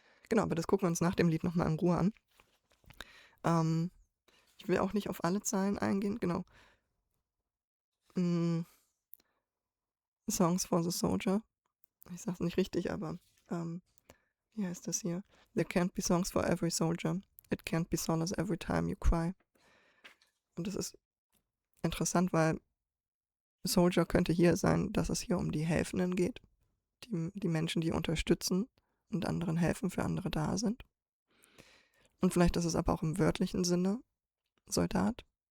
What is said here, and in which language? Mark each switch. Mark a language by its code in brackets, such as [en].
[de] Genau, aber das gucken wir uns nach dem Lied nochmal in Ruhe an. Ich will auch nicht auf alle Zahlen eingehen, genau. Songs for the Soldier. Ich sag's nicht richtig, aber wie heißt das hier? [en] There can't be songs for every soldier. It can't be solace every time you cry. [de] Und das ist interessant, weil Soldier könnte hier sein, dass es hier um die Helfenden geht. Die Menschen, die unterstützen und anderen helfen, für andere da sind. Und vielleicht ist es aber auch im wörtlichen Sinne Soldat.